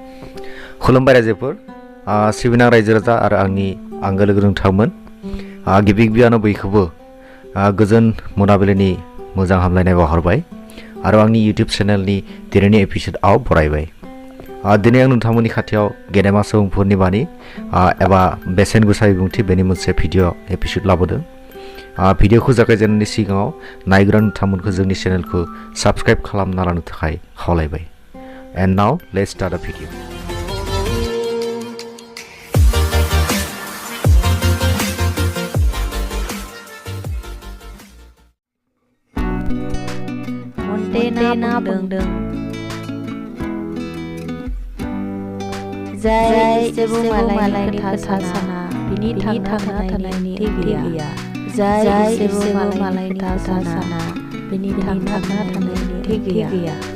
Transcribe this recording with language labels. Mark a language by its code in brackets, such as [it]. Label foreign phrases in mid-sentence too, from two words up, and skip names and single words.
[brx] खुलुमबाय रायजोफोर सिबिनां रायजो राजा आरो आंनि आंगो लोगो नोंथांमोन गिबि गिबियावनो बयखौबो गोजोन मोनाबिलिनि मोजां हामलायनाय बावहरबाय आरो आंनि इउटिउब चेनेलनि दिनैनि एपिसोडआव बरायबाय। दिनै आं नोंथांमोननि खाथियाव गेदेमा सुबुंफोरनि बानि एबा बेसेन गोसा बिबुंथि बेनि मोनसे भिडिअ एपिसोड लाबोदों। भिडिअखौ जागायजेननायनि सिगाङाव नायग्रा नोंथांमोनखौ जोंनि चेनेलखौ साबस्क्राइब खालामना लानो थाखाय खावलायबाय। [en] And now let's start the video. [brx] Montena बुंदों जाय जेबो मालायनि खोथा साना बिनि थांना थानायनि गैया। जाय जेबो मालायनि खोथा साना बिनि थांना थानायनि गैया।